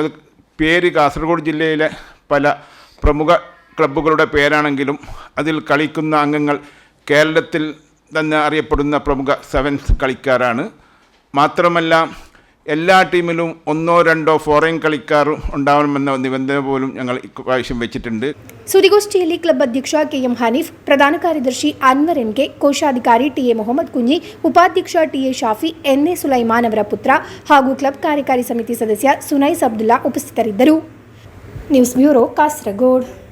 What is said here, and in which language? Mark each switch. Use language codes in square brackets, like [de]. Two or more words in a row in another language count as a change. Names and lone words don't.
[ml] അത് പേര് കാസർഗോഡ് ജില്ലയിലെ പല പ്രമുഖ ക്ലബ്ബുകളുടെ പേരാണെങ്കിലും അതിൽ കളിക്കുന്ന അംഗങ്ങൾ കേരളത്തിൽ തന്നെ അറിയപ്പെടുന്ന പ്രമുഖ സെവൻസ് കളിക്കാരാണ്. മാത്രമല്ല എല്ലാ ടീമിലും 1-2 ഫോറിൻ കളിക്കാർ ഉണ്ടാവണമെന്ന നിബന്ധന പോലും ഞങ്ങൾ ഇപ്രാവശ്യം വെച്ചിട്ടുണ്ട്. [kn] ಸುದ್ದಿಗೋಷ್ಠಿಯಲ್ಲಿ ಕ್ಲಬ್ ಅಧ್ಯಕ್ಷ ಕೆಎಂ ಹನೀಫ್, ಪ್ರಧಾನ ಕಾರ್ಯದರ್ಶಿ ಅನ್ವರ್ ಎನ್ಕೆ, ಕೋಶಾಧಿಕಾರಿ ಟಿಎ ಮೊಹಮ್ಮದ್ ಕುಂಜಿ, ಉಪಾಧ್ಯಕ್ಷ ಟಿಎ ಶಾಫಿ, ಎನ್ಎ ಸುಲೈಮಾನ್ ಅವರ ಪುತ್ರ ಹಾಗೂ ಕ್ಲಬ್ ಕಾರ್ಯಕಾರಿ ಸಮಿತಿ ಸದಸ್ಯ ಸುನೈಸ್ ಅಬ್ದುಲ್ಲಾ ಉಪಸ್ಥಿತರಿದ್ದರು. ನ್ಯೂಸ್ ಬ್ಯೂರೋ, ಕಾಸರಗೋಡು.